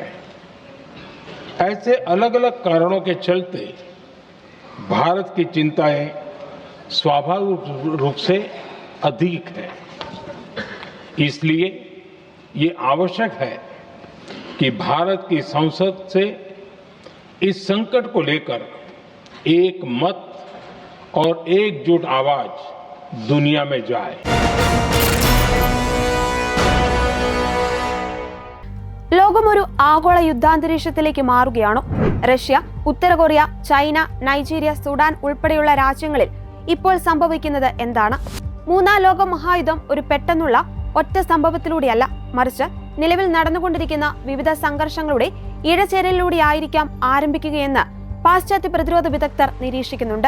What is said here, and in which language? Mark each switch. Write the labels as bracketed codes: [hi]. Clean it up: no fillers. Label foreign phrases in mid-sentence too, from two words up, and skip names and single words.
[hi] ऐसे अलग अलग कारणों के चलते भारत की चिंताएं स्वाभाविक रूप से अधिक है. इसलिए ये आवश्यक है कि भारत की संसद से इस संकट को लेकर एक मत और एकजुट आवाज दुनिया में जाए. [ml] ലോകം ഒരു ആഗോള യുദ്ധാന്തരീക്ഷത്തിലേക്ക് മാറുകയാണോ? റഷ്യ, ഉത്തര കൊറിയ, ചൈന, നൈജീരിയ, സുഡാൻ ഉൾപ്പെടെയുള്ള രാജ്യങ്ങളിൽ ഇപ്പോൾ സംഭവിക്കുന്നത് എന്താണ്? മൂന്നാം ലോക മഹായുദ്ധം ഒരു പെട്ടെന്നുള്ള ഒറ്റ സംഭവത്തിലൂടെയല്ല, മറിച്ച് നിലവിൽ നടന്നുകൊണ്ടിരിക്കുന്ന വിവിധ സംഘർഷങ്ങളുടെ ഇഴചേരലിലൂടെയായിരിക്കാം ആരംഭിക്കുകയെന്ന് പാശ്ചാത്യ പ്രതിരോധ വിദഗ്ധർ നിരീക്ഷിക്കുന്നുണ്ട്.